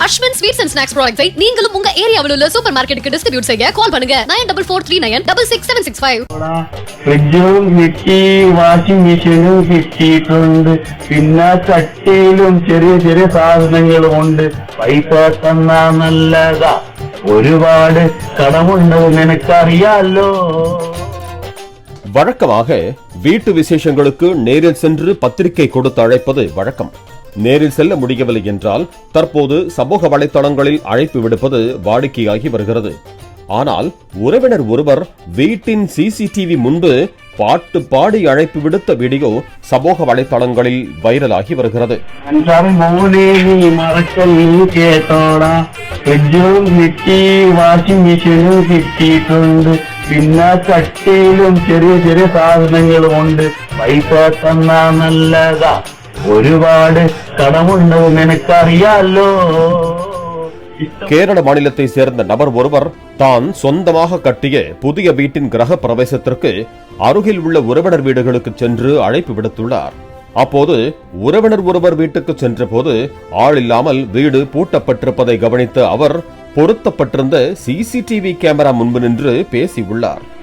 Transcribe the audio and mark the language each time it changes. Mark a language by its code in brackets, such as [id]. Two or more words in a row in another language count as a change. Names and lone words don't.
[ta] Ashwin Sweets and Snacks products ஐ நீங்களும் உங்க ஏரியாவில் உள்ள [en] super marketக்கு [ta] டிஸ்ட்ரிபியூட் செய்ய கால் பண்ணுங்க 9443966765. [ml] ഫ്രിഡ്ജും കിട്ടി, വാഷിംഗ് മെഷീനും കിട്ടിയിട്ടുണ്ട്, പിന്നെ ചട്ടിയിലും ചെറിയ ചെറിയ സാധനങ്ങളും ഉണ്ട്. പൈസ തന്നാ നല്ലതാ, ഒരുപാട് കടമുണ്ട് നിനക്കറിയാലോ. [ta] வழக்கமாக வீட்டு விசேஷங்களுக்கு நேரில் சென்று பத்திரிகை கொடுத்து அழைப்பது வழக்கம். நேரில் செல்ல முடியவில்லை என்றால் தற்போது சமூக வலைதளங்களில் அழைப்பு விடுப்பது வாடிக்கையாகி வருகிறது. ஆனால் உறவினர் ஒருவர் வீட்டின் சிசிடிவி முன்பு பாட்டு பாடி அழைப்பு விடுத்த வீடியோ சமூக வலைதளங்களில் வைரலாகி வருகிறது. [ml] വാഷിംഗ് മെഷീനും കിട്ടിയിട്ടുണ്ട്, പിന്നെ ചട്ടിയിലും ചെറിയ ചെറിയ സാധനങ്ങളും ഉണ്ട്. പൈസ തന്നാ നല്ലതാ, ഒരുപാട് കടമുണ്ട് നിനക്കറിയാലോ. [ta] கேரள மாநிலத்தை சேர்ந்த நபர் ஒருவர் தான் சொந்தமாக கட்டிய புதிய வீட்டின் கிரக பிரவேசத்திற்கு அருகில் உள்ள உறவினர் வீடுகளுக்கு சென்று அழைப்பு விடுத்துள்ளார். அப்போது உறவினர் ஒருவர் வீட்டுக்கு சென்ற போது ஆள் இல்லாமல் வீடு பூட்டப்பட்டிருப்பதை கவனித்த அவர் பொருத்தப்பட்டிருந்த சிசிடிவி கேமரா முன்பு நின்று பேசியுள்ளார்.